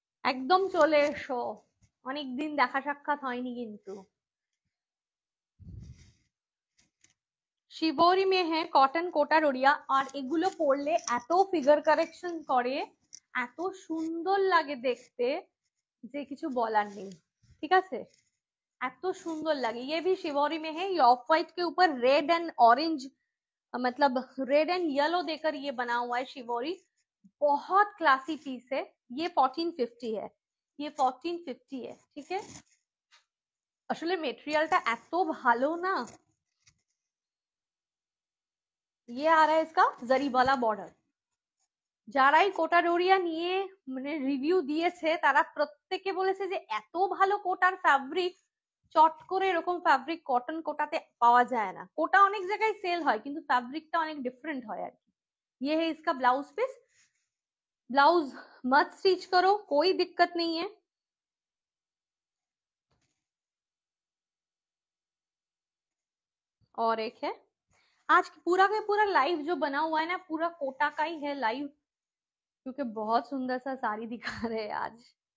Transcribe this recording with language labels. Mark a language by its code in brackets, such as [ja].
[bn] একদম চলে এসো, অনেকদিন দেখা সাক্ষাৎ হয়নি কিন্তু। শিবরি মে কটন কোটা ডোরিয়া, আর এগুলো পরলে এত ফিগার কারেকশন করে, এত সুন্দর লাগে দেখতে যে কিছু বলার নেই। ঠিক আছে, এত সুন্দর লাগে। [hi] ये भी शिवोरी में है, ये ऑफ वाइट के ऊपर रेड एंड ऑरेंज, मतलब रेड एंड येलो देकर ये बना हुआ है शिवोरी। बहुत क्लासी पीस है। ये 1450 है, ये 1450 है। ठीक है, [bn] আসলে মেটেরিয়ালটা এত ভালো না। [hi] ये आ रहा है इसका जरी वाला बॉर्डर। [bn] যারাই কোটা ডোরিয়া নিয়ে মানে রিভিউ দিয়েছে তারা প্রত্যেকে বলেছে যে এত ভালো কোটার ফ্যাব্রিক, চট করে এরকম ফ্যাব্রিক কটন কোটাতে পাওয়া যায় না। কোটা অনেক জায়গায় সেল হয় কিন্তু ফ্যাব্রিকটা অনেক ডিফারেंट হয় আর কি। [hi] ये है इसका ब्लाउज पीस। ब्लाउज मत स्टिच करो, कोई दिक्कत नहीं है। और एक है, आज पूरा का पूरा लाइव जो बना हुआ है ना, पूरा कोटा का ही है लाइव, क्योंकि बहुत सुंदर सा साड़ी दिखा रहे हैं आज।